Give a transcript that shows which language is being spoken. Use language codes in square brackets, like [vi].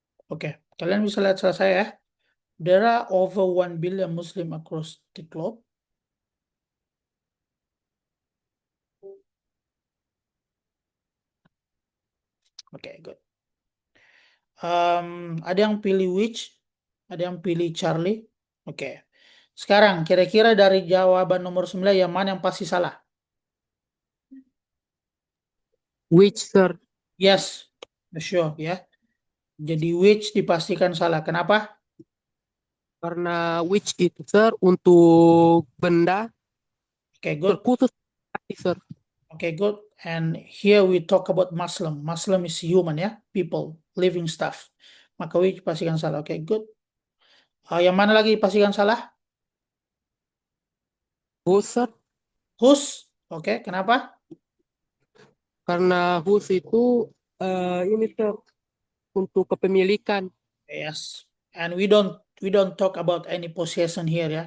[id] Oke, kalian bisa lihat salah saya ya. [en] There are over 1 billion Muslim across the globe. Oke, good. [id] Ada yang pilih which, ada yang pilih Charlie. Oke. Sekarang kira-kira dari jawaban nomor 9 yang mana yang pasti salah? [en] Which, sir? Yes, sure [id] ya. Jadi which dipastikan salah. Kenapa? Karena which itu, sir, untuk benda [en] Oke, good. [id] terkhusus, sir. [en] Okay, good. And here we talk about Muslim. Muslim is human ya, people, living stuff. [id] Maka which pastikan salah. Oke, good. Yang mana lagi pastikan salah? [en] Whose, sir? Whose? Oke, [id] kenapa? Karena whose itu ini, sir, untuk kepemilikan. [en] Yes. And we don't talk about any possession here ya.